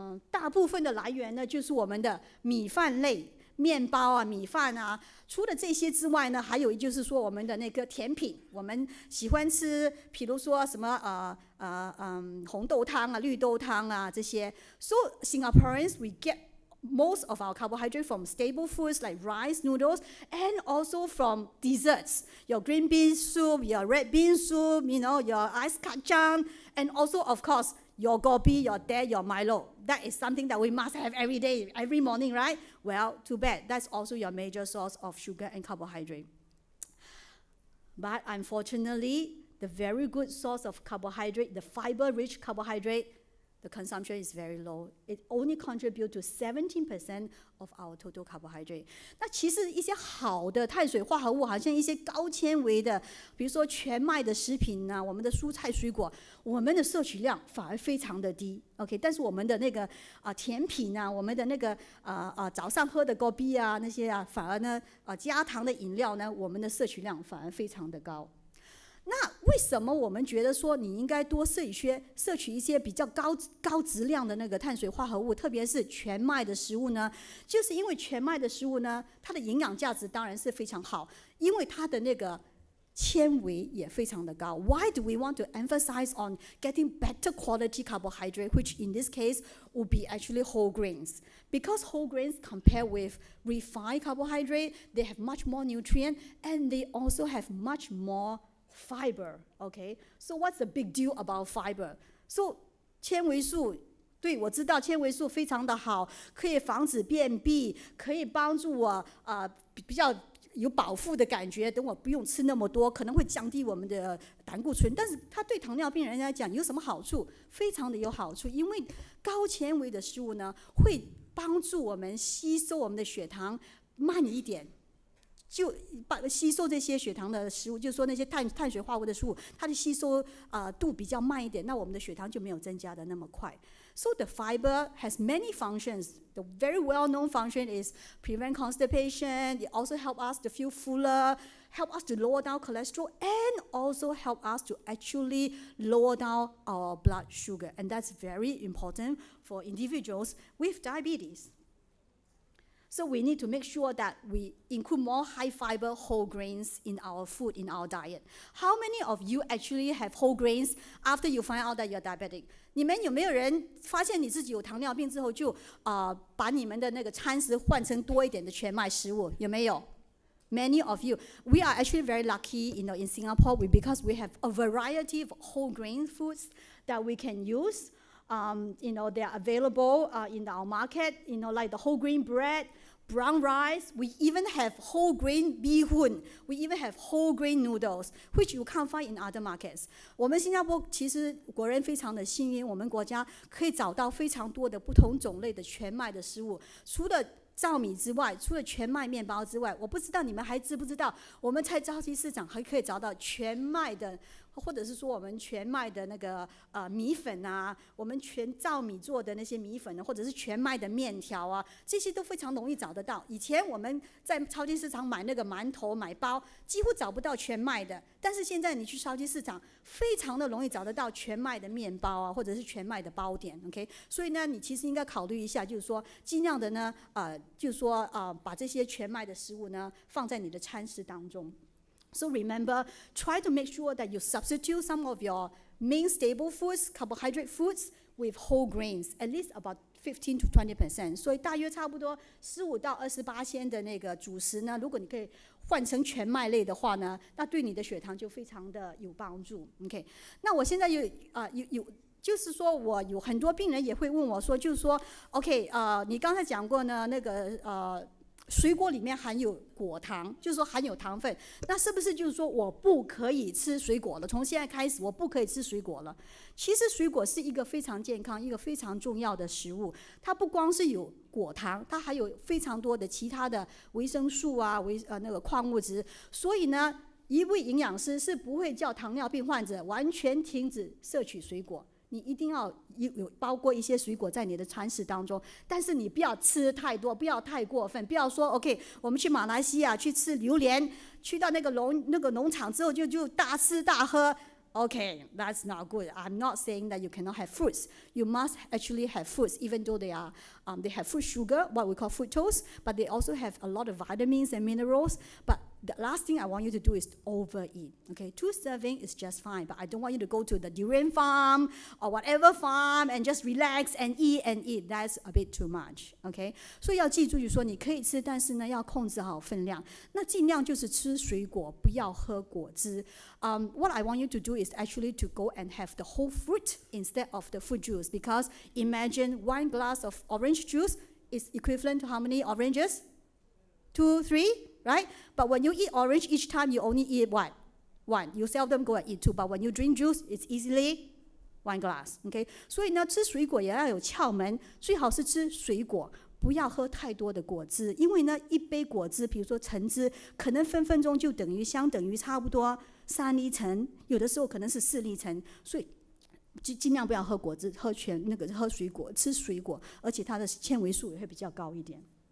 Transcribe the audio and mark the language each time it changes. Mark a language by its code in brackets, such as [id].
[zh] 大部分的来源呢，就是我们的米饭类、面包啊、米饭啊。除了这些之外呢，还有就是说我们的那个甜品，我们喜欢吃，比如说什么红豆汤啊、绿豆汤啊这些。 [en] So Singaporeans we get most of our carbohydrate from staple foods like rice, noodles, and also from desserts. Your green bean soup, your red bean soup, your ice kacang, and also of course. Your gobi, your teh, your Milo. That is something that we must have every day, every morning, right? Well, too bad. That's also your major source of sugar and carbohydrate. But unfortunately, the very good source of carbohydrate, the fiber-rich carbohydrate, the consumption is very low. It only contributes to 17% of our total carbohydrate. [zh] 那其实一些好的碳水化合物，好像一些高纤维的，比如说全麦的食品啊，我们的蔬菜水果，我们的摄取量反而非常的低。 OK， 但是我们的那个甜品啊，我们的那个早上喝的果啤啊那些啊，反而呢加糖的饮料呢，我们的摄取量反而非常的高。那为什么我们觉得说你应该多摄取一些比较高质量的那个碳水化合物，特别是全麦的食物呢？就是因为全麦的食物呢，它的营养价值当然是非常好，因为它的那个纤维也非常的高。 [en] Why do we want to emphasize on getting better quality carbohydrate, which in this case would be actually whole grains? Because whole grains compared with refined carbohydrate, they have much more nutrient and they also have much more fiber, okay? So what's the big deal about fiber? [zh] So 纤维素，对，我知道纤维素非常的好，可以防止便秘，可以帮助我比较有饱腹的感觉，等我不用吃那么多，可能会降低我们的胆固醇。但是它对糖尿病人来讲有什么好处？非常的有好处，因为高纤维的食物呢，会帮助我们吸收我们的血糖慢一点。就吸收这些血糖的食物，就是说那些碳水化合物的食物，它的吸收度比较慢一点，那我们的血糖就没有增加的那么快。 [en] So the fiber has many functions. The very well-known function is prevent constipation. It also help us to feel fuller, help us to lower down cholesterol, and also help us to actually lower down our blood sugar. And that's very important for individuals with diabetes. So we need to make sure that we include more high-fiber whole grains in our food, in our diet. How many of you actually have whole grains after you find out that you're diabetic? [zh] 你们有没有人发现你自己有糖尿病之后就把你们的那个餐食换成多一点的全麦食物？有没有？ [en] Many of you, we are actually very lucky, in Singapore, because we have a variety of whole grain foods that we can use. They are available in our market, like the whole grain bread, brown rice. We even have whole grain bihun. We even have whole grain noodles, which you can't find in other markets. [zh] 我们新加坡其实国人非常的幸运，我们国家可以找到非常多的不同种类的全麦的食物，除了糙米之外，除了全麦面包之外，我不知道你们还知不知道，我们在超级市场还可以找到全麦的，或者是说我们全麦的那个米粉啊，我们全糙米做的那些米粉，或者是全麦的面条啊，这些都非常容易找得到。以前我们在超级市场买那个馒头买包，几乎找不到全麦的，但是现在你去超级市场，非常的容易找得到全麦的面包啊，或者是全麦的包点 ，OK？所以呢，你其实应该考虑一下，就是说尽量的呢，就是说把这些全麦的食物呢放在你的餐食当中。 [en] So remember, try to make sure that you substitute some of your main staple foods, carbohydrate foods, with whole grains, at least about 15 to 20%. [zh] 所以大约差不多15到28%的那个主食呢，如果你可以换成全麦类的话呢，那对你的血糖就非常的有帮助。 OK， 那我现在有就是说我有很多病人也会问我说，就是说 ，OK， 你刚才讲过呢，那个水果里面含有果糖，就是说含有糖分，那是不是就是说我不可以吃水果了？从现在开始我不可以吃水果了？其实水果是一个非常健康、一个非常重要的食物，它不光是有果糖，它还有非常多的其他的维生素啊、那个矿物质，所以呢，一位营养师是不会叫糖尿病患者完全停止摄取水果。你一定要有包括一些水果在你的餐食当中，但是你不要吃太多，不要太过分，不要说 OK， 我们去马来西亚去吃榴莲，去到那个农场之后就大吃大喝。 [en] Okay, that's not good. I'm not saying that you cannot have fruits. You must actually have fruits, even though they have fruit sugar, what we call fructose, but they also have a lot of vitamins and minerals. But the last thing I want you to do is overeat. Okay, 2 servings is just fine, but I don't want you to go to the durian farm or whatever farm and just relax and eat. That's a bit too much. [zh] Okay, 所以要记住，就是说你可以吃，但是呢要控制好分量。那尽量就是吃水果，不要喝果汁。 [en] What I want you to do is actually to go and have the whole fruit instead of the fruit juice, because imagine 1 glass of orange juice is equivalent to how many oranges? 2, 3, right? But when you eat orange, each time you only eat what? 1. You seldom go and eat 2. But when you drink juice, it's easily 1 glass. Okay? [zh] 所以呢，吃水果也要有窍门，最好是吃水果。不要喝太多的果汁，因为呢，一杯果汁，比如说橙汁，可能分分钟就相等于差不多3粒橙，有的时候可能是4粒橙，所以尽量不要喝果汁，喝水果，吃水果，而且它的纤维素也会比较高一点。